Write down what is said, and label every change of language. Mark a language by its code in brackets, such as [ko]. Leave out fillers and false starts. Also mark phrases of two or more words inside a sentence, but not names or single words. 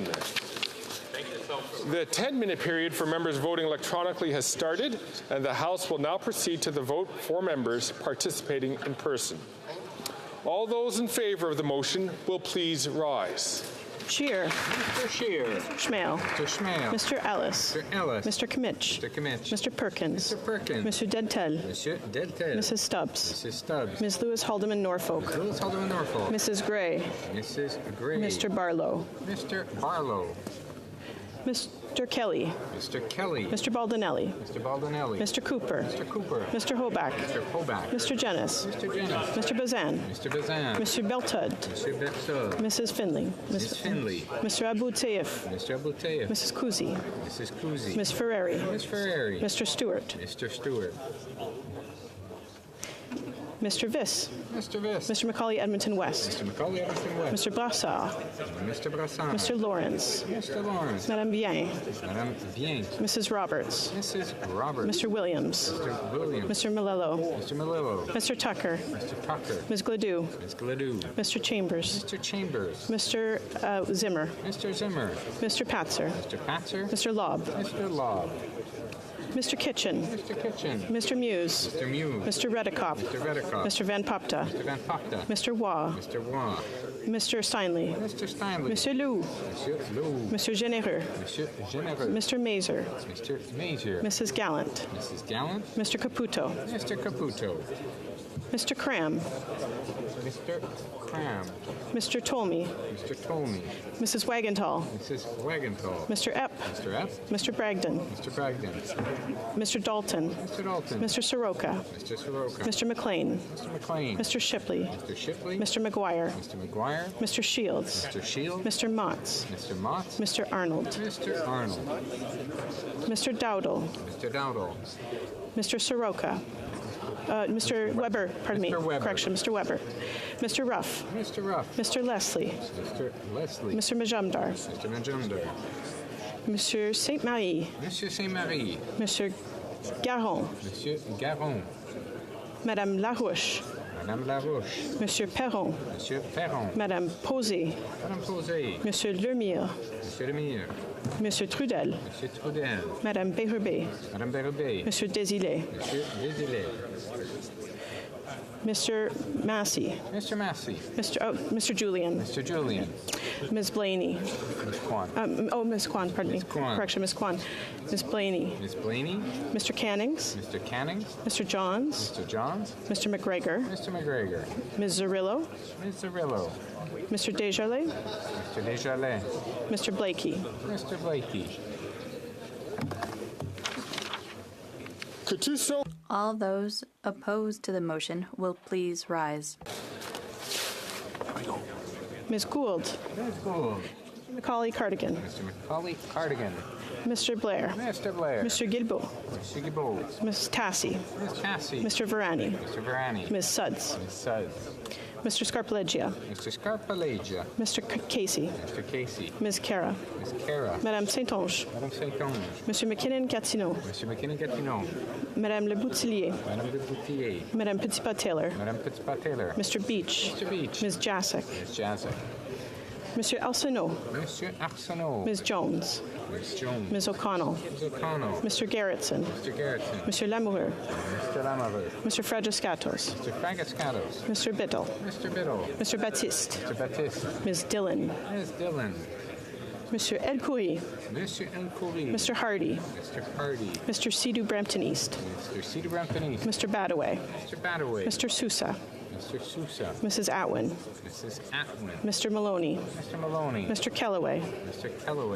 [en] The 10-minute period for members voting electronically has started, and the House will now proceed to the vote for members participating in person. All those in favor of the motion will please rise. Shear. Mr. Shear. Mr. Schmale. Mr. Schmale. Mr. Ellis. Mr. Ellis. Mr. Kimmich. Mr. Kimmich. Mr. Perkins. Mr. Perkins. Mr. Dentel. Monsieur Deltel. Mrs. Stubbs. Mrs. Stubbs. Ms. Lewis Haldeman Norfolk. Ms. Lewis Haldeman Norfolk. Mrs. Gray. Mrs. Gray. Mr. Barlow. Mr. Barlow. Mr. Kelly. Mr. Kelly. Mr. Baldinelli. Mr. Baldinelli. Mr. Cooper. Mr. Cooper. Mr. Hoback. Mr. Hoback. Mr. Jennis. Mr. Jennis. Mr. Bazan. Mr. Bazan. Mr. Beltud. Mr. Beltud. Mrs. Finley. Ms. Finley. Mr. Abu Taif. Mr. Abu Taif. Mrs. Kuzi. Mrs. Kuzi. Ms. Ferreri. Ms. Ferreri. Mr. Stewart. Mr. Stewart. Mr. Viss. Mr. Viss. Mr. Macaulay Edmonton West. Mr. Macaulay Edmonton West. Mr. Brassard. Mr. Brassard. Mr. Lawrence. Mr. Lawrence. Madame Bien. Madame Bien. Mrs. Roberts. Mrs. Roberts. Mr. Williams. Mr. Williams. Mr. Malillo. Mr. Malillo. Mr. Tucker. Mr. Tucker. Ms. Gladue. Ms. Gladue. Mr. Chambers. Mr. Chambers. Mr. Zimmer. Mr. Zimmer. Mr. Patzer. Mr. Patzer. Mr. Lobb. Mr. Lobb. Mr. Kitchen. Mr. Kitchen. Mr. Muse. Mr. Muse. Mr. Redekop. Mr. Redekop. Mr. Van Popta. Mr. Van Popta. Mr. Waugh. Mr. Waugh. Mr. Steinley. Mr. Steinley. Monsieur Lou. Monsieur Lou. Monsieur Généreux. Monsieur Généreux. Mr. Mazer. Mr. Mazer. Mrs. Gallant. Mrs. Gallant. Mr. Caputo. Mr. Caputo. Mr. Cram. Mr. Cram. Mr. Tolmie. Mr. Tolmie. Mrs. Wagenthal. Mrs. Wagenthal. Mr. Epp. Mr. Epp. Mr. Bragdon. Mr. Bragdon. Mr. Dalton. Mr. Dalton. Mr. Soroka. Mr. Soroka. Mr. McLean. Mr. McLean. Mr. Shipley. Mr. Shipley. Mr. McGuire. Mr. McGuire. Mr. Shields. Mr. Shields. Mr. Motts. Mr. Motts. Mr. Arnold. Mr. Arnold. Mr. Dowdle. Mr. Dowdle. Mr. Soroka. Mr. Weber, pardon me. Weber. Correction, Mr. Weber. Mr. Ruff. Mr. Ruff. Mr. Leslie. Mr. Leslie. Mr. Majumdar. Mr. Majumdar. Monsieur Saint Marie. Monsieur Saint Marie. Monsieur Garon. Monsieur Garon. Madame Larouche. Madame Larouche. Monsieur Perron. Monsieur Perron. Madame Posé. Madame Posé. Monsieur Lemire. Monsieur Lemire. Monsieur Trudel. Monsieur Trudel. Madame Bérubé. Madame Bérubé. Monsieur Désilé. Monsieur Désilé. Mr. Massey. Mr. Massey. Mr. Julian. Mr. Julian. Ms. Blaney. Ms. Kwan. Ms. Kwan, pardon me. Kwan. Correction, Ms. Kwan. Ms. Blaney. Ms. Blaney. Mr. Cannings. Mr. Cannings. Mr. Johns. Mr. Johns. Mr. McGregor. Mr. McGregor. Ms. Zarillo. Ms. Zarillo. Mr. Desjardins. Mr. Desjardins. Mr. Blakey. Mr. Blakey. Coutuso. All those opposed to the motion will please rise. Ms. Gould. Ms. Gould. Macaulay Cardigan. Mr. Macaulay Cardigan. Mr. Blair. Mr. Blair. Mr. Guilbeault. Mr. Guilbeault. Ms. Tassi. Ms. Tassi. Mr. Verani. Mr. Verani. Ms. Suds. Ms. Suds. Mr. Scarpaleggia. Mr. Scarpaleggia. Mr. Casey. Mr. Casey. Ms. Cara. Ms. Cara. Madame Saint-Onge. Madame Saint-Onge. Monsieur McKinnon-Gatineau. Monsieur McKinnon-Gatineau. Madame Le Boutillier. Madame Le Boutillier. Madame Petitpas-Taylor. Madame Petitpas-Taylor. Mr. Beach. Mr. Beach. Ms. Jasek. Ms. Jasek. Monsieur Arsenault. Monsieur Arsenault. Ms. Jones. Ms. Jones. Ms. O'Connell. Ms. O'Connell. Mr. Gerritsen. Mr. Gerritsen. Monsieur Lamoureux. Mr. Lamoureux. Mr. Fragiscatos. Mr. Fragiscatos. Mr. Biddle. Mr. Biddle. Mr. Baptiste. Mr. Baptiste. Ms. Dillon. Ms. Dillon. Monsieur Elcoury. Mr. Elcoury. Mr. Hardy. Mr. Hardy. Mr. Sidhu Brampton East. Mr. Cedar Brampton East. Mr. Badaway. Mr. Badaway. Mr. Sousa. Mr. Sousa. Mrs. Atwin. Mrs. Atwin. Mr. Maloney. Mr. Maloney. Mr. Kellaway. Mr. Kellaway.